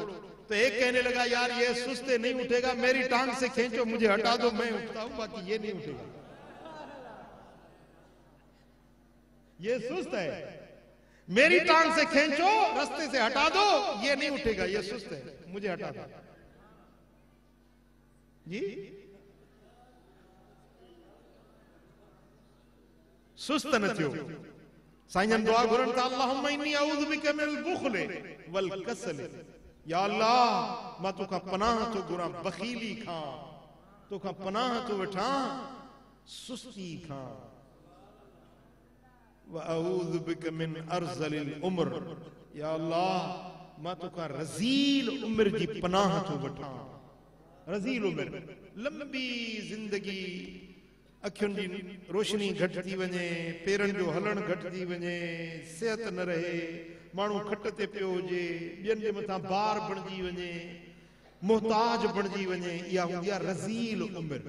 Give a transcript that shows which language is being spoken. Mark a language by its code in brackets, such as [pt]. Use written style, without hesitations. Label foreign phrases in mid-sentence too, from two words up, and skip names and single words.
[ur] تو ایک کہنے لگا یار یہ سست ہے، نہیں اٹھے گا، میری ٹانگ سے کھینچو، مجھے ہٹا دو، میں اٹھتا ہوں، باقی یہ نہیں اٹھے گا. یہ سست ہے، میری ٹانگ سے کھینچو، راستے سے ہٹا دو، یہ نہیں اٹھے گا، یہ سست ہے، مجھے ہٹا دو. [sd] जी सुस्त न थियो। साईं दुआ घुरन था, [ar] اللهم إني أعوذ بك من البخل والكسل. [sd] या अल्लाह मां तोखां पनाह तो घुरा बखीली खां, तोखां पनाह तो वठां सुस्ती खां। [ar] وأعوذ بك من أرذل العمر. [sd] या अल्लाह मां तोखां रज़ील उम्र जी पनाह तो वठां। रज़ील उम्र, लंबी जिंदगी, अखियुनि जी रोशनी घटि थी वञे, पेरनि जो हलण घटि थी वञे, सिहत न रहे, माण्हू खट ते पियो हुजे, ॿियनि जे मथां बार बणिजी वञे, मुहताज बणिजी वञे, इहा हूंदी आहे रज़ील उम्र।